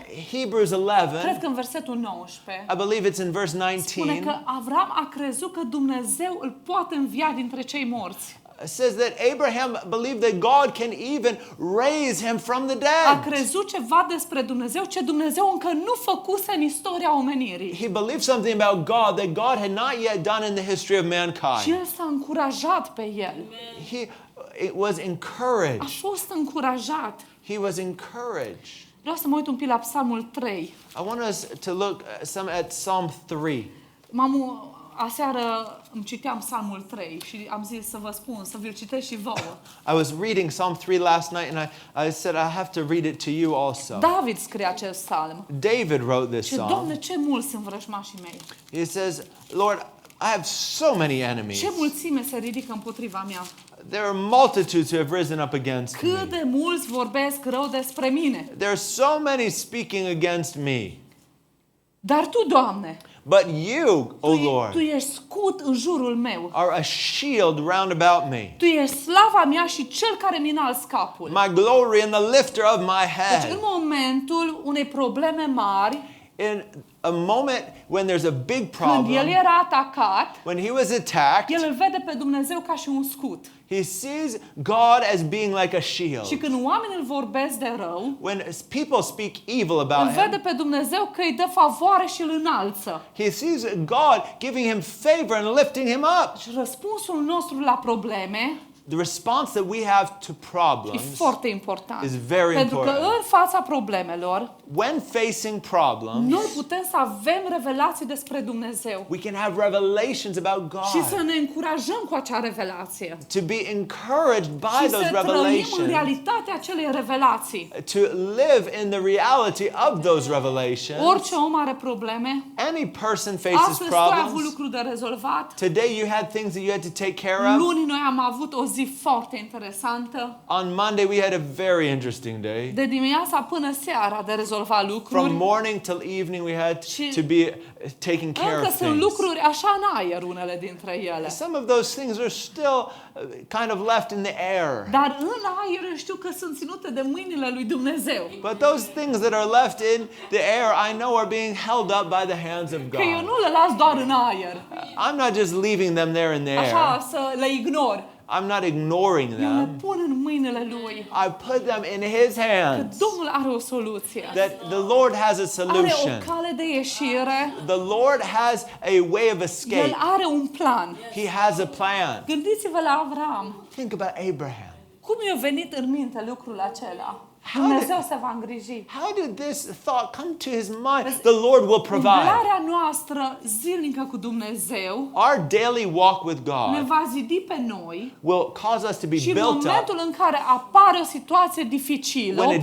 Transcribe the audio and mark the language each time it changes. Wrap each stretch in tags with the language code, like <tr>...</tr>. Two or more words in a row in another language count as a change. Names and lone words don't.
<en>Hebrews</en> <ro>cred</ro> <en>11,</en> <ro>că în versetul 19,</ro> <en>I believe it's in verse</en> <ro>spune</ro> <en>19.</en> <ro>că Avram a crezut că Dumnezeu îl poate învia dintre cei morți.</ro> <en>says that Abraham believed that God can even raise him from the</en> <ro>A</ro> <en>dead.</en> <ro>crezut ceva despre Dumnezeu ce Dumnezeu încă nu făcuse în istoria omenirii.</ro> <en>He believed something about God that God had not yet done in the history of</en> <ro>Și</ro> <en>mankind.</en> <ro>el s-a încurajat pe el.</ro> <en>It was</en> <ro>A</ro> <en>encouraged.</en> <ro>fost încurajat.</ro> <en>He was encouraged.</en> <ro>Vreau să mă uit un pic la Psalmul 3.</ro> <en>I want us to look some at Psalm 3.</en> <ro>Aseară îmi citeam Psalmul 3 și am zis să vă spun, să vi-l citesc și vouă.</ro> <en>I was reading Psalm 3 last night and I said I have to read it to you also.</en> <ro>David scrie acest psalm.</ro> <en>David wrote this</en> <ro>Și</ro> <en>psalm.</en> <ro>Doamne, ce mulți sunt vrăjmașii mei.</ro> <en>He says, Lord, I have so many enemies.</en> <ro>Ce mulțime se ridică împotriva mea.</ro> <en>There are multitudes who have risen up against</en> <ro>Cât</ro> <en>me.</en> <ro>de mulți vorbesc rău despre mine.</ro> <en>There are so many speaking against me.</en> <ro>Dar Tu, Doamne,</ro> <en>But you,</en> <ro>O Tu</ro> <en>Lord,</en> <ro>ești scut în jurul meu.</ro> <en>are a shield round about me,</en> <ro>Tu ești slava mea și cel care mi înalți capul.</ro> <en>my glory and the lifter of my</en> <ro>Deci în</ro> <en>head.</en> <ro>momentul unei probleme mari,</ro> <en>In a moment when there's a big</en> <ro>când el</ro> <en>problem,</en> <ro>era atacat,</ro> <en>when he was attacked,</en> <ro>el îl vede pe Dumnezeu ca și un scut.</ro> <en>he sees God as being like a</en> <ro>Și</ro> <en>shield.</en> <ro>când oamenii îl vorbesc de rău,</ro> <en>When people speak evil</en> <ro>îl</ro> <en>about</en> <ro>vede</ro> <en>him,</en> <ro>pe Dumnezeu că îi dă favoare și îl înalță.</ro> <en>he sees God giving him favor and lifting him up.</en> <ro>Și răspunsul nostru la probleme</ro> <en>The response that we have to</en> <ro>e</ro> <en>problems</en> <ro>foarte important.</ro> <en>is very</en> <ro>Pentru că</ro> <en>important.</en> <ro>în fața problemelor,</ro> <en>When facing problems,</en> <ro>noi putem să avem revelații despre Dumnezeu.</ro> <en>we can have revelations about</en> <ro>Și să</ro> <en>God.</en> <ro>ne încurajăm cu acea revelație.</ro> <en>To be encouraged by</en> <ro>Și</ro> <en>those</en> <ro>să trăim în</ro> <en>revelations.</en> <ro>realitatea acelei revelații.</ro> <en>To live in the reality of those revelations.</en> <ro>Orice om are probleme.</ro> <en>Any person faces</en> <ro>Astăzi tu ai avut</ro> <en>problems.</en> <ro>lucruri de rezolvat.</ro> <en>Today you had things that you had to take care of.</en> <ro>Luni noi am avut o zi foarte interesantă.</ro> <en>On Monday we had a very interesting day.</en> <ro>De dimineața până seara de rezolvat</ro> <en>From</en> <ro>lucruri.</ro> <en>morning till evening we had</en> <ro>Și</ro> <en>to be taking care</en> <ro>Încă</ro> <en>of</en> <ro>sunt</ro> <en>things.</en> <ro>lucruri așa în aer, unele dintre ele.</ro> <en>Some of those things are still kind of left in the air.</en> <ro>Dar în aer știu că sunt ținute de mâinile lui Dumnezeu.</ro> <en>But those things that are left in the air, I know are being held up by the hands of</en> <ro>Că eu</ro> <en>God.</en> <ro>nu le las doar în aer.</ro> <en>I'm not just leaving them there in the air.</en> <ro>Așa să le ignor.</ro> <en>I'm not ignoring</en> <ro>Eu le</ro> <en>them.</en> <ro>pun în mâinile lui.</ro> <en>I put them in His</en> <ro>Că</ro> <en>hands.</en> <ro>Domnul are o soluție.</ro> <en>That the Lord has a</en> <ro>Are</ro> <en>solution.</en> <ro>o cale de ieșire.</ro> <en>The Lord has a way of</en> <ro>El</ro> <en>escape.</en> <ro>are un plan.</ro> <en>He has a plan.</en> <ro>Gândiți-vă la Avram.</ro> <en>Think about Abraham.</en> <ro>Cum i-a venit în minte lucrul acela?</ro> <en>How</en> <ro>Dumnezeu se va îngriji.</ro> <en>How did this thought come to his mind? The Lord will provide.</en> <ro>Umblarea noastră zilnică cu Dumnezeu</ro> <en>Our daily walk with</en> <ro>ne</ro> <en>God</en> <ro>va zidi pe noi</ro> <en>will cause us to be</en> <ro>și în</ro> <en>built up.</en> <ro>momentul în care apare o situație dificilă, o</ro>